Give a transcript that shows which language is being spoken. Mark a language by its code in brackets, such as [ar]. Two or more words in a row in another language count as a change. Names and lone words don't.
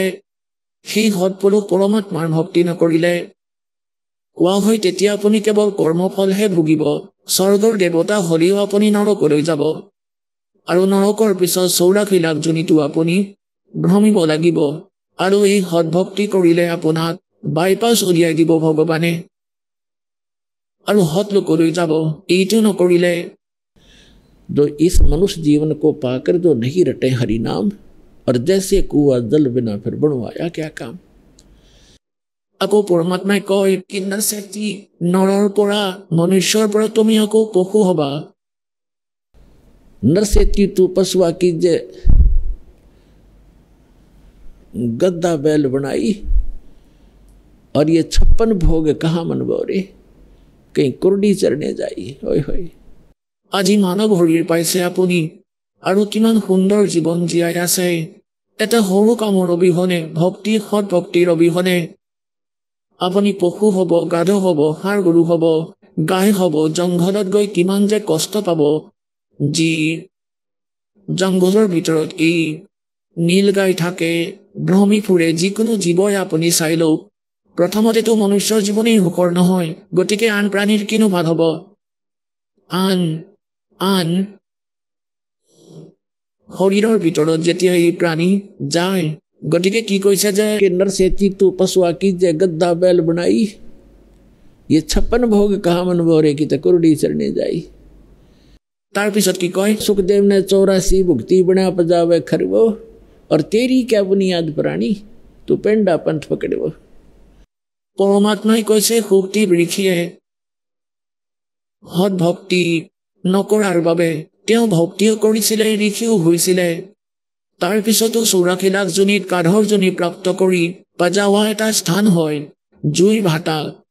[as] সেই সৎ পুৰুষ পৰমাত্মাৰ ভক্তি নকৰিলে কোৱা হয় তেতিয়া আপুনি কেৱল কৰ্মফলহে ভুগিব স্বৰ্গৰ দেৱতা হলেও আপুনি নৰকলৈ যাব আৰু নৰকৰ পিছত 84 লাখ জনীটো আপুনি ভ্ৰমিব লাগিব আৰু এই সৎ ভক্তি কৰিলে আপোনাক বাইপাছ উলিয়াই দিব ভগৱানে আৰু সৎ লোকলৈ যাব এইটো নকৰিলে [hi] जो इस मनुष्य जीवन को पाकर जो नहीं रटे हरि नाम और जैसे कुआ जल बिना फिर बनवाया क्या काम [as] আকৌ পৰমাত্মাই কয় কিন্না শক্তি নৰৰ পৰা মনুষ্যৰ পৰা তুমি আকৌ পশু হবা [hi] नर से तू पशुआ कीजे गद्दा बैल बनाई और ये 56 भोग कहाँ मन बोरे कहीं कुर्डी चरने जाई होय होय [as] আজি মানৱ শৰীৰ পাইছে আপুনি আৰু কিমান সুন্দৰ জীৱন জীয়াই আছে এটা সৰু কামৰ অবিহনে ভক্তি সৎ ভক্তিৰ অবিহনে আপুনি পশু হ'ব গাধ হ'ব ষাঁড় গৰু হ'ব গাই হ'ব জংঘলত গৈ কিমান যে কষ্ট পাব যি জংঘলৰ ভিতৰত এই নীল গাই থাকে ভ্ৰমি ফুৰে যিকোনো জীৱই আপুনি চাই লওক প্ৰথমতেতো মনুষ্যৰ জীৱনেই সুখৰ নহয় গতিকে আন প্ৰাণীৰ কিনো ভাল হ'ব আন শৰীৰৰ ভিতৰত যেতিয়া এই প্ৰাণী যায় গতিকে কি কৈছে যে [hi] कि नर से तू पशुआ कीजे गद्दा बैल बनाई ये 56 भोग कहाँ मन बोरे की तो कुर्डी चरने जाई [as] তাৰ পিছত কি কয় [hi] सुखदेव ने 84 भुक्ति बना पजावे खरवो और तेरी क्या बुनियाद प्राणी तू पेंडा पंथ पकड़वो [as] পৰমাত্মাই কৈছে শক্তি বৃক্ষিয়ে সৎ ভক্তি নকৰাৰ বাবে তেওঁ ভক্তিও কৰিছিলে ঋষিও হৈছিলে তাৰ পিছতো 84 লাখ জনীত কাধৰ জনী প্ৰাপ্ত কৰি পাজাৱা এটা স্থান হয় জুইৰ ভাটা